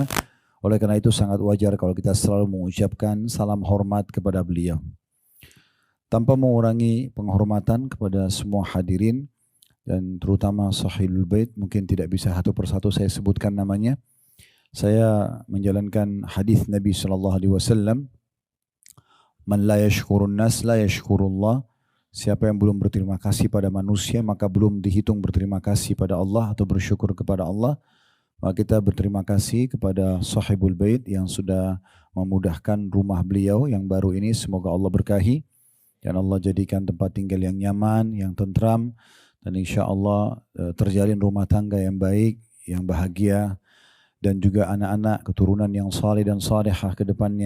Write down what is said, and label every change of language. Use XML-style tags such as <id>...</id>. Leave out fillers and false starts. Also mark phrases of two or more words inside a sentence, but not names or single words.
<id>Oleh karena itu sangat wajar kalau kita selalu mengucapkan salam hormat kepada beliau. Tanpa mengurangi penghormatan kepada semua hadirin dan terutama Sahilul Bait, mungkin tidak bisa satu persatu saya sebutkan namanya. Saya menjalankan hadis Nabi SAW,</id> <ar>من لا يشكر الناس لا يشكر الله.</ar> <id>Siapa yang belum berterima kasih pada manusia, maka belum dihitung berterima kasih pada Allah atau bersyukur kepada Allah. Maka kita berterima kasih kepada Sahibul Bait yang sudah memudahkan rumah beliau yang baru ini. Semoga Allah berkahi dan Allah jadikan tempat tinggal yang nyaman, yang tentram, dan</id> <ar>إن شاء الله</ar> <id>terjalin rumah tangga yang baik, yang bahagia, dan juga anak-anak keturunan yang saleh dan salihah ke depannya.</id>